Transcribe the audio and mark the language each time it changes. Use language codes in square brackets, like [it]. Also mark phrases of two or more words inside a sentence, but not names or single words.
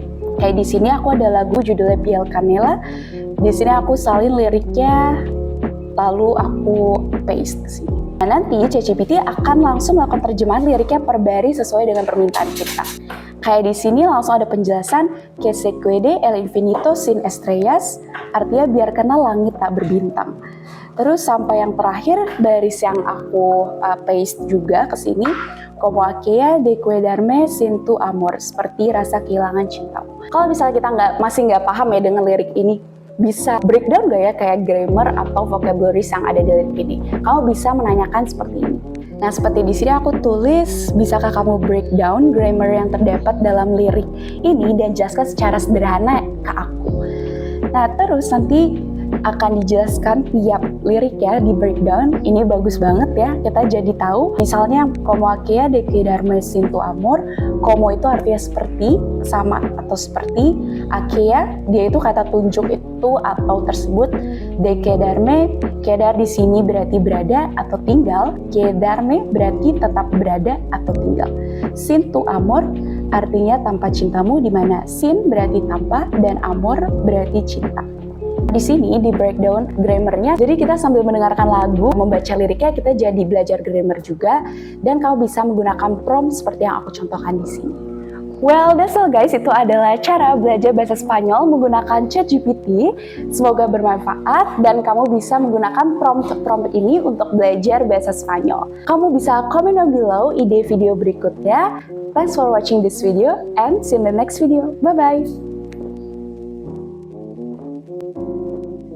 [id] Kayak di sini aku ada lagu judulnya Piel Canela. Di sini aku salin liriknya, lalu aku paste ke sini. Nah, nanti ChatGPT akan langsung melakukan terjemahan liriknya per baris sesuai dengan permintaan kita. Kayak di sini langsung ada penjelasan [es] que se quede el infinito sin estrellas, [id] artinya biarkanlah langit tak berbintang. Terus sampai yang terakhir baris yang aku paste juga ke sini, [es] como aquella de quedarme sin tu amor, [id] seperti rasa kehilangan cintamu. Kalau misalnya kita masih nggak paham ya dengan lirik ini, bisa breakdown gak ya kayak grammar atau vocabularies yang ada di lirik ini? Kamu bisa menanyakan seperti ini. Nah, seperti di sini aku tulis, bisakah kamu breakdown grammar yang terdapat dalam lirik ini dan jelaskan secara sederhana ke aku. Nah, terus nanti akan dijelaskan tiap lirik ya di breakdown. Ini bagus banget ya, kita jadi tahu. Misalnya, [es] como aquella de quedarme sin tu amor, [id] como itu artinya seperti, sama atau seperti. Aquella, dia itu kata tunjuk itu atau tersebut. [es] De quedarme, [id] quedar di sini berarti berada atau tinggal. Quedarme berarti tetap berada atau tinggal. [es] Sin tu amor [id] artinya tanpa cintamu, di mana sin berarti tanpa dan amor berarti cinta. Di sini di breakdown grammarnya, jadi kita sambil mendengarkan lagu, membaca liriknya, kita jadi belajar grammar juga, dan kamu bisa menggunakan prompt seperti yang aku contohkan di sini. [en] Well, that's all guys, [id] itu adalah cara belajar bahasa Spanyol menggunakan ChatGPT. Semoga bermanfaat dan kamu bisa menggunakan prompt ini untuk belajar bahasa Spanyol. Kamu bisa [en] comment down below [id] ide video berikutnya. [en] Thanks for watching this video and see you in the next video. Bye-bye!